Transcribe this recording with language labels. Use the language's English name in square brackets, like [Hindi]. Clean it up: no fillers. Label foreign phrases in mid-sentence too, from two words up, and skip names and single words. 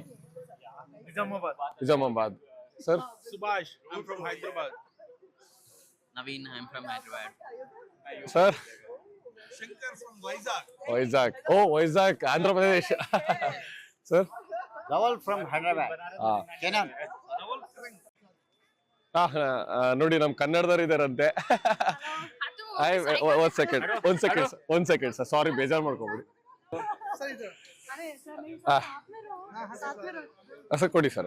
[English] Nizamabad. [Telugu] నిజామాబాద్. సార్, [English] Subhash, I'm from Hyderabad. Naveen, I'm from Hyderabad. [Telugu] సార్? [English] Shankar from Vizag. [Telugu] వైజాగ్. ఓ వైజాగ్, ఆంధ్రప్రదేశ్. సార్? [English] Rawal from Hyderabad. Kenan. [Kannada] ನೋಡಿ ನಮ್ ಕನ್ನಡದವ್ರು ಇದಾರಂತೆ. ಒಂದ್ ಸೆಕೆಂಡ್ ಸರ್, ಸಾರಿ, ಬೇಜಾರ್ ಮಾಡ್ಕೊಬಿಡಿ. ಸರ್ ಕೊಡಿ ಸರ್.